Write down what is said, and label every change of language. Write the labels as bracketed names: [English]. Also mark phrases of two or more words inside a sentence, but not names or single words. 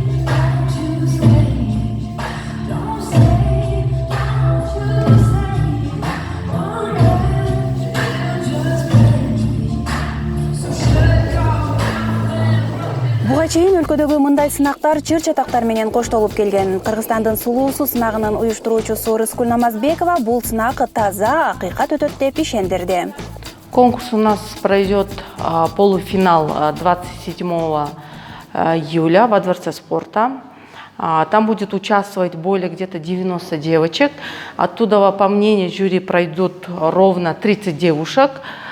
[Kyrgyz] Буга чейин өлкөдөгү мындай сынактар чыр-чатактар менен коштолуп келген. Кыргызстандын сулуусу сынагынын уюштуруучусу Рыскүл Намазбекова бул сынак таза, акыйкат өтөт деп ишендирди. [Russian] Конкурс у нас пройдет полуфинал 27 июля во Дворце спорта. Там будет участвовать более где-то 90 девочек. Оттуда, по мнению жюри, пройдут ровно 30 девушек.